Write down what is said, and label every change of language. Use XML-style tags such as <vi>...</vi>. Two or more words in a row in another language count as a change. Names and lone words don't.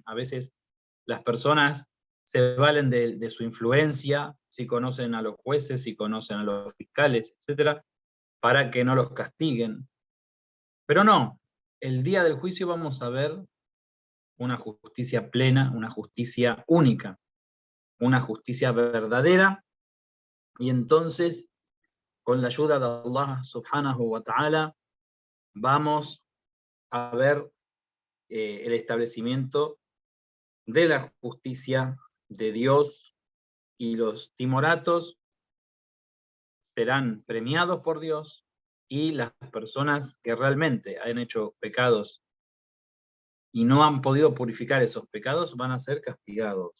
<es>A veces las personas se valen de su influencia, si conocen a los jueces, si conocen a los fiscales, etcétera, para que no los castiguen. Pero no, el día del juicio vamos a ver una justicia plena, una justicia única, una justicia verdadera, y entonces, con la ayuda de</es> <ar>الله سبحانه وتعالى,</ar> <es>vamos a ver el establecimiento de la justicia de Dios, y los timoratos serán premiados por Dios, y las personas que realmente han hecho pecados y no han podido purificar esos pecados van a ser castigados.</es>